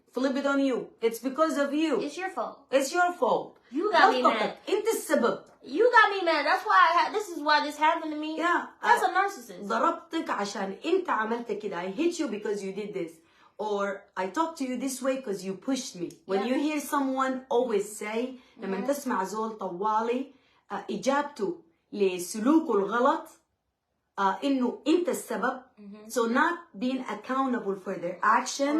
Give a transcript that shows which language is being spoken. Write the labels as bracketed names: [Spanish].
[English] Flip it on you. It's because of you. It's your fault. It's your fault. You got me mad. [Arabic] انت السبب. [English] You got me mad. That's why this is why this happened to me. Yeah. That's a narcissist. [Arabic] ضربتك عشان انت عملت كده. [English] I hit you because you did this. Or I talked to you this way because you pushed me. When you hear someone always say, [Arabic] لما تسمع زول طوالي إجابته لسلوكه الغلط إنه أنت السبب. [English] So not being accountable for their action.